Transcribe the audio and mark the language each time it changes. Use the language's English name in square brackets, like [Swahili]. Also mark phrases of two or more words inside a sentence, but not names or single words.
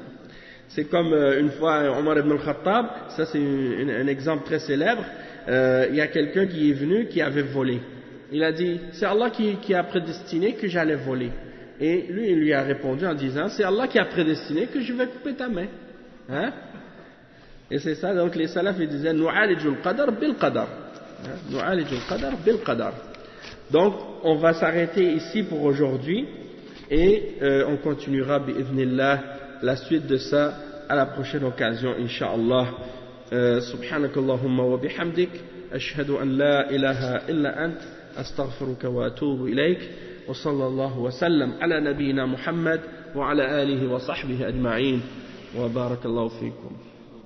[French] C'est comme une fois Omar ibn al-Khattab, ça c'est un exemple très célèbre. il y a quelqu'un qui est venu qui avait volé. Il a dit, c'est Allah qui a prédestiné que j'allais voler. Et lui, il lui a répondu en disant, c'est Allah qui a prédestiné que je vais couper ta main. Hein? Et c'est ça, donc les salafs ils disaient, [Arabic] نعالج القدر بالقدر. نعالج القدر بالقدر. [French] Donc, on va s'arrêter ici pour aujourd'hui et on continuera bi'idhnillah la suite de ça à la prochaine occasion, incha'Allah. [Arabic] سبحانك اللهم وبحمدك، أشهد أن لا إله إلا أنت، أستغفرك وأتوب إليك، وصلى الله وسلم على نبينا محمد وعلى آله وصحبه أجمعين، وبارك الله فيكم.